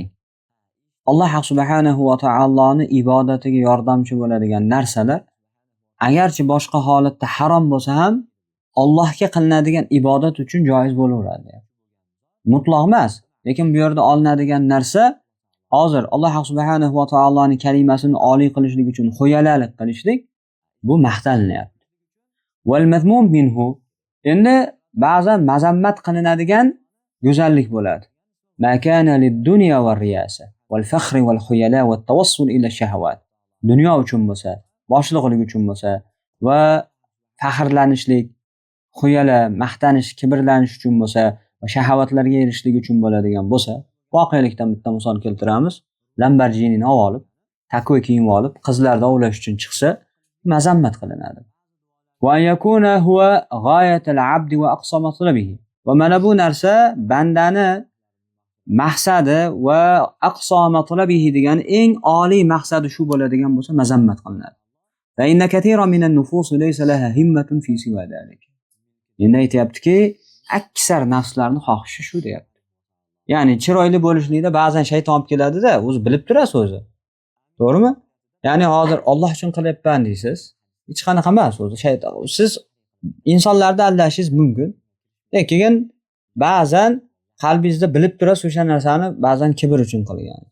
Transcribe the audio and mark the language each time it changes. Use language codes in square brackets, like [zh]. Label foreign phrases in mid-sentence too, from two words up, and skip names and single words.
[uz] Alloh subhanahu va taoloni ibodatiga yordamchi bo'ladigan narsalar agarchi boshqa holatda harom bo'lsa ham Allohga qilinadigan ibodat uchun joiz bo'laveradi. Mutlaq emas, lekin bu yerda olinadigan narsa hozir Alloh subhanahu va taoloning kalimasini oliy qilishlik uchun xo'yalalik qilishlik bu maqtanilyapti. [ar] والمذموم منه, [uz] endi ba'zan mazammat qilinadigan go'zallik bo'ladi. [ar] ما كان للدنيا والرياسة والفخر والخيلاء والتوسل إلى الشهوات. [uz] Dunyo uchun bo'lsa, boshliqlik uchun bo'lsa va faxrlanishlik, xuyala, maqtanish, kibrlanish uchun bo'lsa va shahovatlarga erishishlik uchun bo'ladigan bo'lsa, voqelikdan bitta misol keltiramiz. Lamborghini olib, takva kiyim olib, qizlarni ovlash uchun chiqsa, mazammat qilinadi. [ar] ويكون هو غاية العبد وأقصى مطلبه. [uz] Va mana bu narsa bandani maqsadi va [ar] أقصى مطلبه [uz] degan eng oliy maqsadi shu bo'ladigan bo'lsa mazammat qilinadi. [ar] وإن كثيرا من النفوس ليس لها همة في سوى ذلك. [uz] Endi aytayaptiki, aksar nafslarning xohishi shu deyapti. Ya'ni chiroyli bo'lishlikda ba'zan shayton olib keladi-da, o'zi bilib turasiz o'zi. To'g'rimi? Ya'ni hozir Alloh uchun qilyapman deysiz. Hech qanaqa emas o'zi shayton. Siz insonlarni aldashingiz mumkin. Lekin ba'zan qalbingizda bilib turasiz o'sha narsani ba'zan kibr uchun qilgansiz.